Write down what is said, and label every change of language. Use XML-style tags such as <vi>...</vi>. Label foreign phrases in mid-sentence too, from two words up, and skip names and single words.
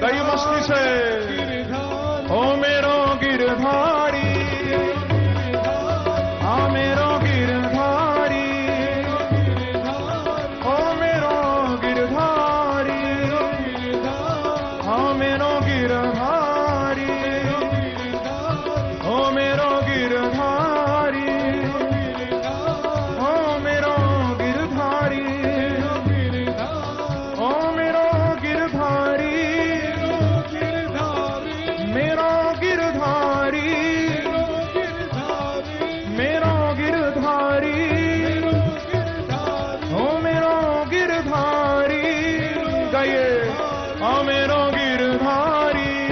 <hi>कई मस्ती से</hi> <bra>गिरधारी ओ मेरो गिरधारी हाँ मेरो गिरधारी ओ मेरो गिरधारी हाँ मेरो गिरधारी ओ मेरो गिरधारी ओ मेरो गिरधारी ओ मेरो गिरधारी मेरो गिरधारी मेरो गिरधारी ओ मेरो गिरधारी गाइए ओ मेरो गिरधारी</bra>